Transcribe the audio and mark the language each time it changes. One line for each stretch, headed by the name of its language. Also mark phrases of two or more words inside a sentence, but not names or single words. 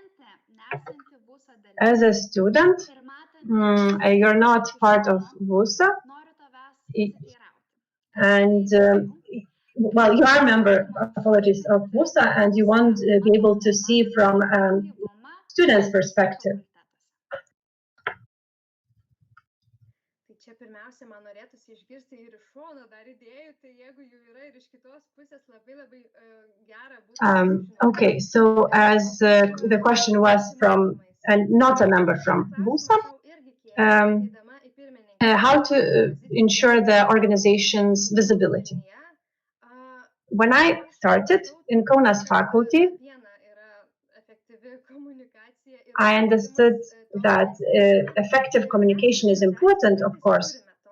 English: As a student, you're not part of VUSA, and well, you are a member, apologies, of VUSA, and you won't be able to see from students' perspective.
Lithuanian: Čia pirmiausia, man norėtųsi išgirsti ir iš šono dar idėjų, tai jeigu jų yra ir iš kitos pusės labai gera būtų.
English: Okay, so as the question was from not a member from VUSA, how to ensure the organization's visibility. When I started in Kaunas faculty, I understood that effective communication is important, of course.